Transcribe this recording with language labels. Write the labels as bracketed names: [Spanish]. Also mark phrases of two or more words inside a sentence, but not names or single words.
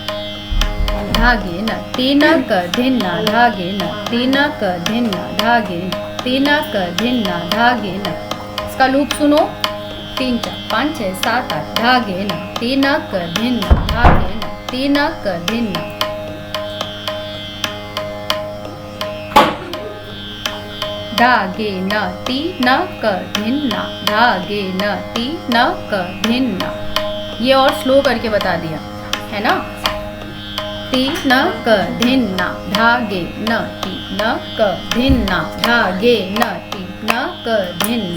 [Hindi] धागे न तीना क धिन्ना, धागे न तीना क धिन्ना, धागे तीना क धिन्ना, धागे न। इसका लूप सुनो, 3 4 5 6 7 8। धागे न तीना क धिन्ना, धागे न तीना क धिन्ना। धागे न तीना क धिन्ना, धागे न तीना क धिन्ना। ये और स्लो करके बता दिया है ना। तीना क धिन्ना, धागे न तीना क धिन्ना, धागे न तीना क धिन्ना।